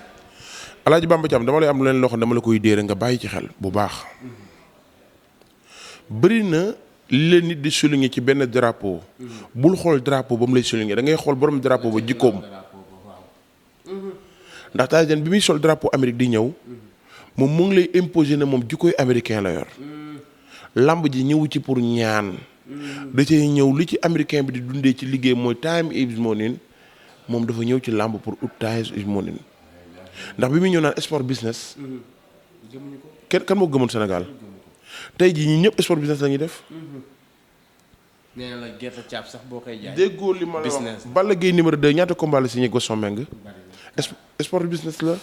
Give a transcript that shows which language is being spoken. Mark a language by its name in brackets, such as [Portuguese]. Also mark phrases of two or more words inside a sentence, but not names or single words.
[Wolof] Alaaji Bamba Thiam dama lay am leen loo xam dama la koy déere nga bàyyi ci xel bu baax bëri na li leen nit di souligner ci benn drapeau bul xool drapeau ba mu lay souligner da ngay xool borom drapeau ba jikkoom ndax Tyson bi muy sol drapeau Amérique di ñëw moom mu ngi lay imposer na moom jikkooy américain la yor lamb ji ñëwu ci pour ñaan da cay ñëw li ci américain bi di dundee ci liggéey mooy [English] time is money [Wolof] moom dafa ñëw ci lamb pour ut [English] time is money [Wolof] ndax bi muy ñëw naan [English] sport business [Wolof] kan moo gëmoon Sénégal tey jii ñi ñëpp [English] sport business [Wolof] la ñuy def. nee na la gerte caab sax boo koy jaay. déggoo li ma la wax Balla Gaye numéro 2 ñaata combat la signé Gaston Mbengue. [English] sport business la.